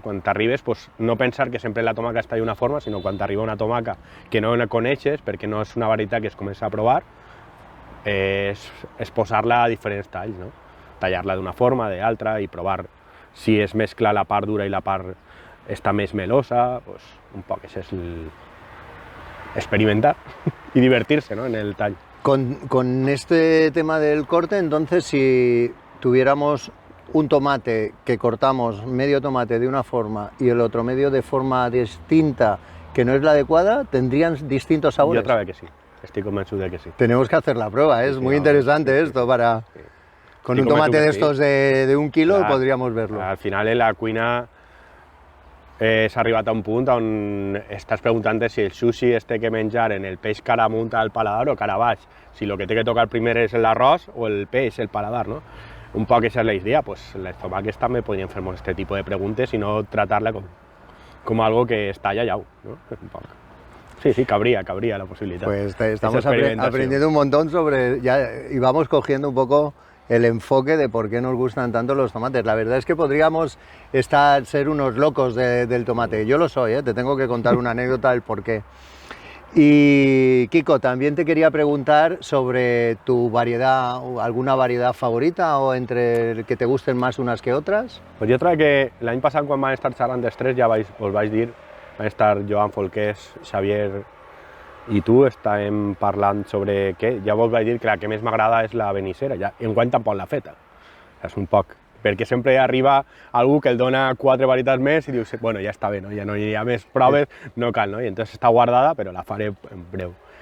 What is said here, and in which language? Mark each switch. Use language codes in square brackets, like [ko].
[ca] Quan t'arribes, pues, no pensar que sempre la tomaca està d'una forma, sinó quan t'arriba una tomaca que no la coneixes, perquè no és una varietat que es comença a provar, és posar-la a diferents talls, no? Tallar-la d'una forma, d'altra, i provar si es mescla la part dura i la part està més melosa, pues, un poc, això és experimentar [es] y divertirse, ¿no? [ca] En el tall. [es] Con este tema del corte, entonces, si tuviéramos un tomate que cortamos medio tomate de una forma y el otro medio de forma distinta que no es la adecuada, ¿tendrían distintos sabores? Yo otra vez que sí, estoy convencido de que sí. Tenemos que hacer la prueba, es muy interesante esto para... Con un tomate de estos de 1 quilo podríamos verlo. [ca] Al final en la cuina s'ha arribat a un punt on estàs preguntant si el sushi té que menjar en el peix cara amunt al paladar o cara baix, si el que té que tocar primer és l'arròs o el peix, el paladar, no? Un poc aquesta és la idea, pues les tomaques també podrien fer aquest tipus de preguntes y no tratar-la com algo que està allà, ¿no? Un poc. [es] Sí, cabría la posibilidad. Pues estamos aprendiendo un montón sobre, y vamos cogiendo un poco el enfoque de por qué nos gustan tanto los tomates. La verdad es que podríamos ser unos locos del tomate. Yo lo soy, te tengo que contar una anécdota del por qué. Y Kiko, también te quería preguntar sobre tu variedad, alguna variedad favorita o entre que te gusten más unas que otras. [ca] Pues jo crec que l'any passat, quan van estar xerrant dels tres, ja us vaig dir, van estar Joan Folqués, Xavier i tu, estàvem parlant sobre què, ja vos vaig dir que la que més m'agrada és la benissera, ja enguany tampoc l'ha feta, és un poc, perquè sempre arriba algú que el dona 4 varietats més i dius, bueno, ja està bé, no? Ja no hi ha més proves, no cal, no? I entonces està guardada, però la faré en breu.